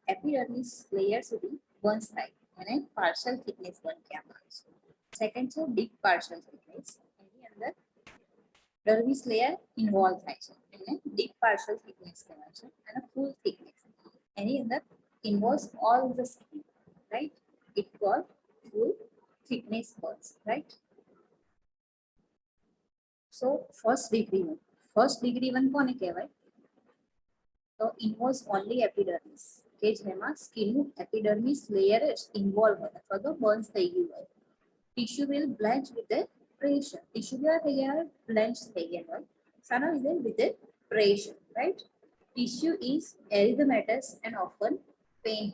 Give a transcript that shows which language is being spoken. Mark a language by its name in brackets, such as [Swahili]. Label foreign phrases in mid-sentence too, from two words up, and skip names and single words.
[English] epidermis layer [Gujarati] સુધી બર્ન્સ થાય અને [English] partial thickness burn [Gujarati] કહેવામાં આવે છે. સેકન્ડ છે [English] deep partial thickness. [Gujarati] એની અંદર [English] dermis layer [Gujarati] ઇન્વોલ્વ થાય છે એને [English] deep partial thickness [Gujarati] કહેવાય છે. [English] અને full thickness [Gujarati] એની અંદર [English] involves all the skin, right, it call full thickness burns, right? So first degree one [Gujarati] કોને કહેવાય? [English] તો involves only epidermis, [Gujarati] કે જેમાં સ્કિનનું [English] epidermis layer [Gujarati] જ ઇન્વોલ્વ હોય અથવા તો બર્ન્સ થઈ ગયું હોય. [English] tissue will blanch with pressure. [Gujarati] ટિશ્યુ કેવા થઈ ગયા હોય? બ્લેન્ચ થઈ ગયા હોય. શાના લીધે? [English] with pressure, [Gujarati] રાઈટ. [English] tissue is erythematous and often pain.